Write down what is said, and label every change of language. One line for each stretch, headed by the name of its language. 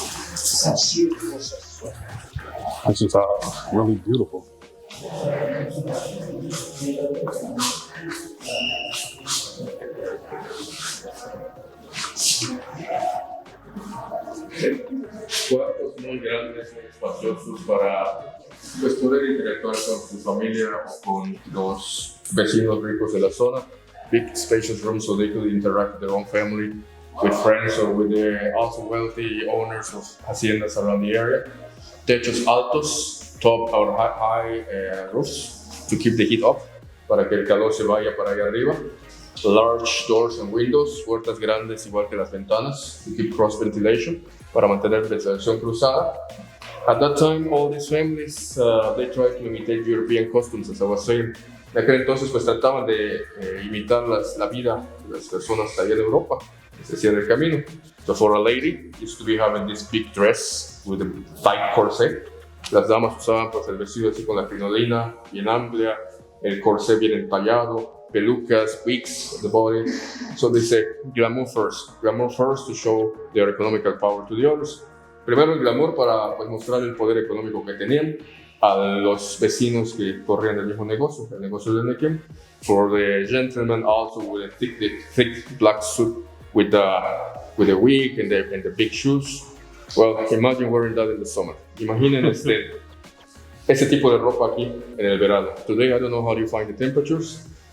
English: This is really beautiful.
Spanish: Cuartos muy grandes, espaciosos para pues, poder interactuar con su familia o con los vecinos ricos de la zona.
English: Big spacious rooms so they could interact with their own family, with friends or with the also wealthy owners of haciendas around the area.
Spanish: Techos altos,
English: top or high roofs to keep the heat up,
Spanish: para que el calor se vaya para allá arriba.
English: Large doors and windows,
Spanish: puertas grandes igual que las ventanas,
English: to keep cross ventilation,
Spanish: para mantener ventilación cruzada.
English: At that time, all these families, they tried to imitate European customs, as I was saying.
Spanish: En aquel entonces, pues trataban de imitar la vida de las personas allá en Europa, es decir, el camino.
English: So for a lady, used to be having this big dress with a tight corset.
Spanish: Las damas usaban pues el vestido así con la crinolina bien amplia, el corsé bien entallado, pelucas,
English: wigs on the body. So they say glamour first to show their economical power to the others.
Spanish: Primero el glamour para pues, mostrar el poder económico que tenían a los vecinos que corrían el mismo negocio, el negocio del enequén.
English: For the gentleman also with a thick black suit with a wig and the big shoes. Well, imagine wearing that in the summer.
Spanish: Imaginen ese tipo de ropa aquí en el verano.
English: Today I don't know how you find the temperatures.